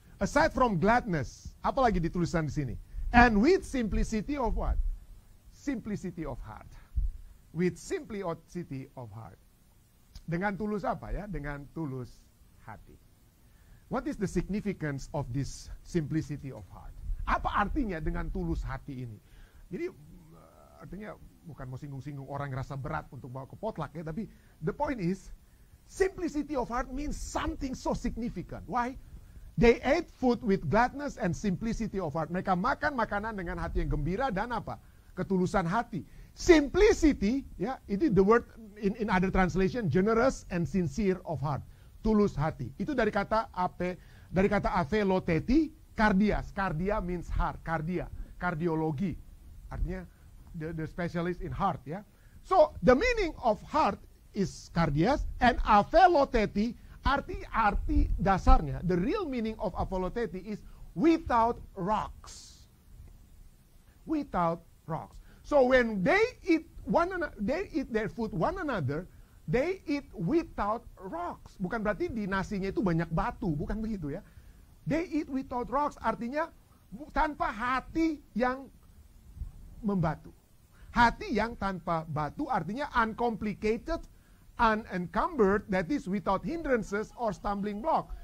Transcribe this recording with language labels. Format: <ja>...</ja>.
<en>Aside from gladness,</en> <id>apa lagi dituliskan di sini?</id> <en>And with simplicity of what? Simplicity of heart. With simplicity of heart.</en> <id>Dengan tulus apa ya? Dengan tulus hati.</id> <en>What is the significance of this simplicity of heart?</en> <id>Apa artinya dengan tulus hati ini? Jadi artinya bukan mau singgung-singgung orang yang rasa berat untuk bawa ke potluck ya, tapi</id> <en>the point is simplicity of heart means something so significant. Why? They ate food with gladness and simplicity of heart.</en> <id>Mereka makan makanan dengan hati yang gembira dan apa? Ketulusan hati.</id> <en>Simplicity, ya, itu the word in other translation, generous and sincere of heart.</en> <id>Tulus hati. Itu dari kata aveloteti, cardias.</id> <en>Cardia means heart, kardiologi. Artinya the specialist in heart, ya. So the meaning of heart is cardias and aveloteti.</en> <id>Arti dasarnya,</id> <en>the real meaning of aveloteti is without rocks. Without rocks. So when they eat their food one another, They eat without rocks.</en> <id>Bukan berarti di nasinya itu banyak batu, bukan begitu ya.</id> <en>They eat without rocks,</en> <id>artinya tanpa hati yang membatu. Hati yang tanpa batu artinya</id> <en>uncomplicated, unencumbered, that is without hindrances or stumbling block.</en>